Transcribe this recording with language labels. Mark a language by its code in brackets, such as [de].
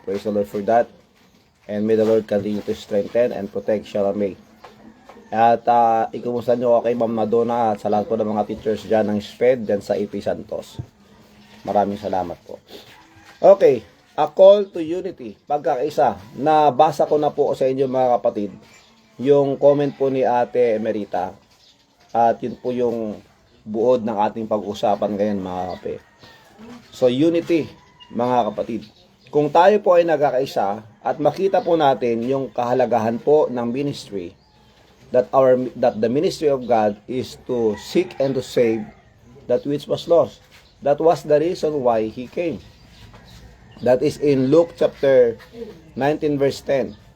[en] Praise the Lord for that. And may the Lord continue to strengthen and protect Shalame. [tl] At ikumusta nyo kay Ma'am Madonna at sa lahat po ng mga teachers dyan ng SPED dyan sa AP Santos. Maraming salamat po. [en] Okay, a call to unity. [tl] Pagkakaisa, nabasa ko na po sa inyo mga kapatid yung comment po ni Ate Emerita. At yun po yung buod ng ating pag-usapan ngayon mga kape. So unity mga kapatid. Kung tayo po ay nagkakaisa at makita po natin yung kahalagahan po ng ministry, [en] that the ministry of God is to seek and to save that which was lost. That was the reason why He came. That is in Luke chapter 19 verse 10.